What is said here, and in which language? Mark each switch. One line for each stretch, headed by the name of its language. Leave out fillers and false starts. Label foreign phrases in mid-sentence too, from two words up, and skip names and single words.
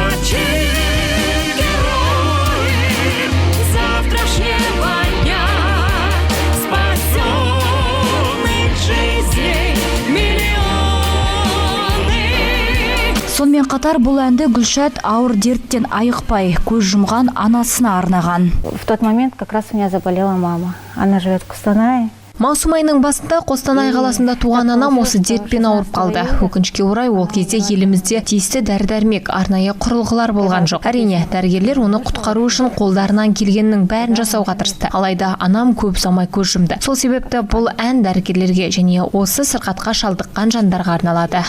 Kazakh: Сонымен қатар бұл әнді Гүлшат ауыр дерттен айықпай көз жұмған анасына арнаған.
Russian: В тот момент как раз у меня заболела мама. Она живет в Костанае.
Kazakh: Маусым айының басында Қостанай қаласында туған анам осы дертпен ауырып қалды. Өкінішке орай ол кезде елімізде тиісті дәрі-дәрмек, арнайы құрылғылар болған жоқ. Әрине, дәрігерлер оны құтқару үшін қолдарынан келгеннің бәрін жасауға тырысты. Алайда анам көп ұзамай көз жұмды. Сол себепті бұл ән дәрігерлерге және осы сырқатқа шалдыққан жандарға арналады.